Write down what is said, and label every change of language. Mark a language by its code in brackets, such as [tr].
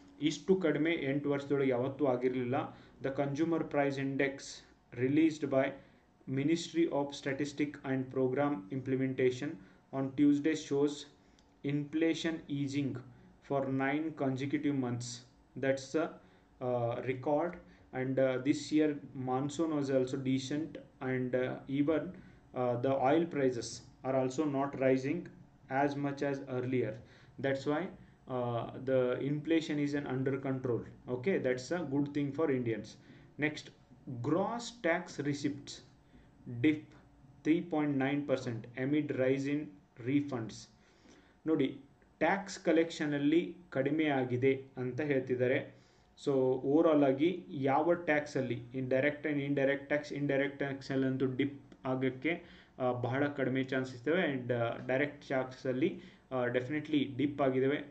[kn] ಇಷ್ಟು ಕಡಿಮೆ 8 ವರ್ಷದೊಳಗೆ ಯಾವತ್ತೂ ಆಗಿರಲಿಲ್ಲ. [en] The consumer price index released by Ministry of Statistics and Program Implementation on Tuesday shows inflation easing for 9 consecutive months. That's a record. And this year monsoon was also decent, and even the oil prices are also not rising as much as earlier. That's why the inflation is under control. Okay, that's a good thing for Indians. Next, gross tax receipts dip 3.9% amid rise in refunds. [kn] ನೋಡಿ, tax ಕಲೆಕ್ಷನಲ್ಲಿ ಕಡಿಮೆ ಆಗಿದೆ ಅಂತ ಹೇಳ್ತಿದ್ದಾರೆ. So overall ಆಗಿ ಯಾವ ಟ್ಯಾಕ್ಸಲ್ಲಿ direct and indirect ಟ್ಯಾಕ್ಸಲ್ಲಂತೂ drip ಆಗೋಕ್ಕೆ ಬಹಳ ಕಡಿಮೆ ಚಾನ್ಸಸ್ ಇದ್ದಾವೆ. ಆ್ಯಂಡ್ ಡೈರೆಕ್ಟ್ ಟ್ಯಾಕ್ಸಲ್ಲಿ ಡೆಫಿನೆಟ್ಲಿ ಡಿಪ್ ಆಗಿದ್ದಾವೆ.